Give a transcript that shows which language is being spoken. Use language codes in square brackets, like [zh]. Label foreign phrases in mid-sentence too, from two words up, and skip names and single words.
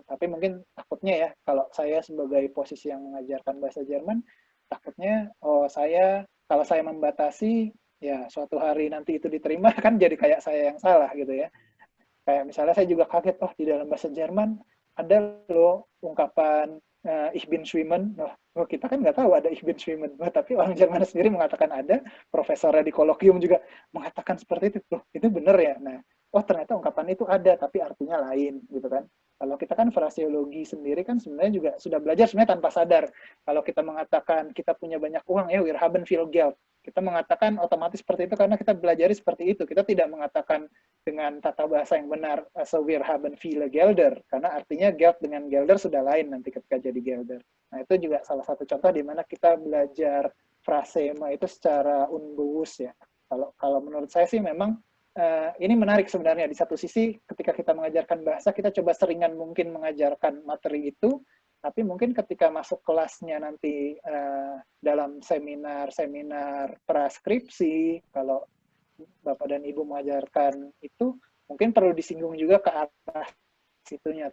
[id] Tapi mungkin takutnya ya, kalau saya sebagai posisi yang mengajarkan bahasa Jerman, takutnya kalau saya membatasi, ya suatu hari nanti itu diterima, kan jadi kayak saya yang salah gitu ya. Kayak misalnya saya juga kaget, oh di dalam bahasa Jerman ada loh ungkapan [de] Ich bin schwimmen. [id] Oh, kita kan nggak tahu ada [de] Ich bin schwimmen. [id] Oh, tapi orang Jerman sendiri mengatakan ada, profesornya di kolokium juga mengatakan seperti itu. Loh, itu benar ya? Nah, oh ternyata ungkapan itu ada, tapi artinya lain, gitu kan. Kalau kita kan fraseologi sendiri kan sebenarnya juga sudah belajar sebenarnya tanpa sadar. Kalau kita mengatakan kita punya banyak uang, ya [de] wir haben viel Geld. [id] Kita mengatakan otomatis seperti itu karena kita belajar seperti itu. Kita tidak mengatakan dengan tata bahasa yang benar, [de] so wir haben viele Gelder. [id] Karena artinya Geld dengan Gelder sudah lain nanti ketika jadi Gelder. Nah, itu juga salah satu contoh di mana kita belajar frasema itu secara unbewusst ya. Kalau menurut saya sih memang ini menarik sebenarnya. Di satu sisi ketika kita mengajarkan bahasa, kita coba seringan mungkin mengajarkan materi itu, tapi mungkin ketika masuk kelasnya nanti dalam seminar praskripsi, kalau Bapak dan Ibu mengajarkan itu, mungkin perlu disinggung juga ke arah situnya.